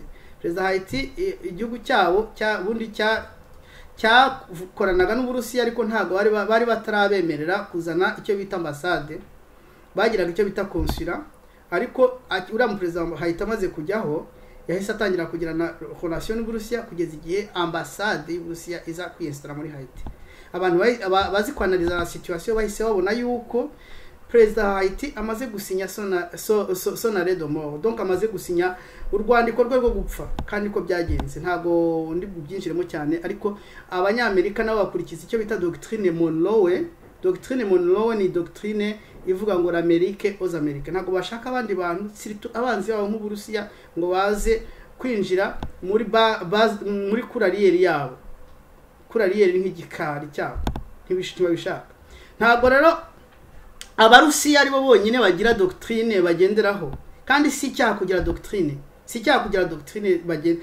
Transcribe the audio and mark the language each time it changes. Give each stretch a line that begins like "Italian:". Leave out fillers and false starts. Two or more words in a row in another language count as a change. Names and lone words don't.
Kinyarwanda: President Haiti igihugu cyabo bundi cyakoranaga n'Uburusiya, ariko ntago bari batarabemerera kuzana icyo bita ambassade, bagiraga icyo bita consulat. Ariko uriya President Haiti amaze kujyaho yahise atangira kugirana relation n'Uburusiya kugeza igihe ambassade y'Uburusiya iza kwinstara muri Haiti. Abantu bazi kwanaliza
French: la situation
Kinyarwanda: bahise babona yuko President Haiti amaze gusinya
French: son arrêt de mort,
Kinyarwanda: donc amaze gusinya urwandiko rwe rwo gupfa, kandi ko byagenze. Ntago ndi byinshiremo cyane, ariko abanyamerika nabo bakurikiza icyo bita doctrine Monroe. Doctrine Monroe ni doctrine ivuga ngo
French: l'Amérique aux Américains.
Kinyarwanda: Ntago bashaka abandi bantu abanzi babo nk'Uburusiya ngo baze kwinjira muri kurariyeri yabo. Kurariyeri nk'igikari cyabo ntibishaka. Ntago rero Abarusiya ari bo bonyine bagira doctrine bagenderaho, kandi si cyaha kugira doctrine, bagenda.